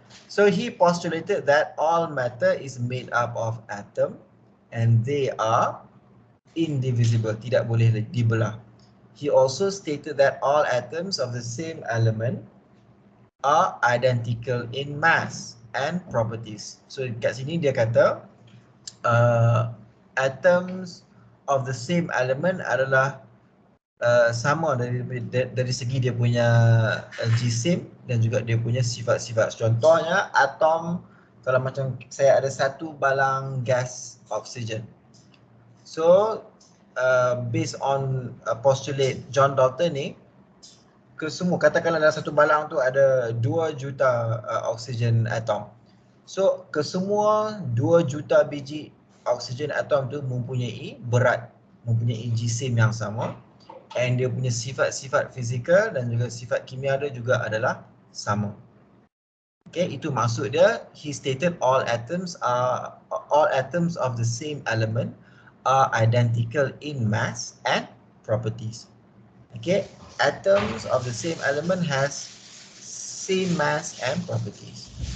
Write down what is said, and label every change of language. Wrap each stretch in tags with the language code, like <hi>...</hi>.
<en>So he postulated that all matter is made up of atom and they are indivisible,</en> <ms>tidak boleh dibelah.</ms> <en>He also stated that all atoms of the same element are identical in mass and properties.</en> <ms>So kat sini dia kata</ms> <en>atoms of the same element</en> <ms>adalah sama dari segi dia punya jisim dan juga dia punya sifat-sifat. Contohnya atom, kalau macam saya ada satu balang gas oksigen. So based on postulate John Dalton ni, kesemua katakanlah dalam satu balang tu ada 2 juta oksigen atom. So kesemua 2 juta biji oksigen atom tu mempunyai berat, mempunyai jisim yang sama. And dia punya sifat-sifat fizikal dan juga sifat kimia dia juga adalah sama. Okay, itu maksud dia.</ms> <en>He stated all atoms of the same element are identical in mass and properties. Okay, atoms of the same element has same mass and properties.</en>